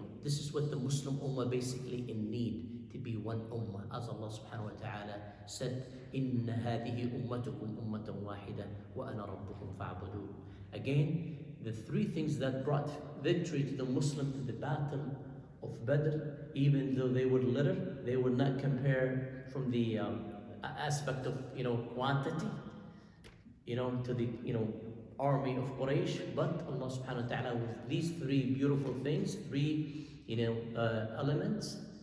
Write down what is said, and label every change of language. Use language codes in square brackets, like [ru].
[en] This is what the Muslim ummah basically in need, to be one ummah. As Allah subhanahu wa ta'ala said, [ar] إِنَّ هَذِهِ أُمَّتُكُمْ أُمَّةً وَاحِدًا وَأَنَا رَبُّكُمْ فَاعْبُدُونَ. [en] Again, the three things that brought victory to the Muslim to the battle of Badr, even though they were little, they were not compared from the aspect of quantity, to the army of Quraysh, but Allah subhanahu wa ta'ala with these three beautiful things, three elements.